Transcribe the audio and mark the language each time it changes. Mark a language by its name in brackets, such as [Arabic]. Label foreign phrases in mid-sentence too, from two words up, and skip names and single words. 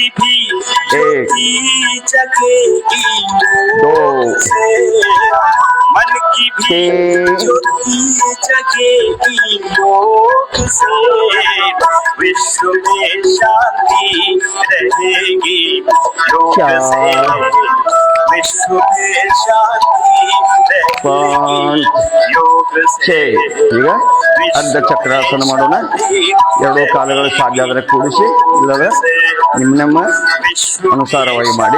[Hindi] भी ज्योति जगेगी योग से मन की भी ज्योति जगेगी योग से विश्व में शांति रहेगी योग से विश्व में शांति रहेगी योग से [Kannada] ಈಗ ಅರ್ಧ ಚಕ್ರಾಸನ ಮಾಡೋಣ. ಎರಡು ಕಾಲುಗಳು ಸಾಧ್ಯ ಆದರೆ ಕೂಡಿಸಿ, ಇಲ್ಲವೇ ನಿಮ್ಮ ಅನುಸಾರವಾಗಿ ಮಾಡಿ.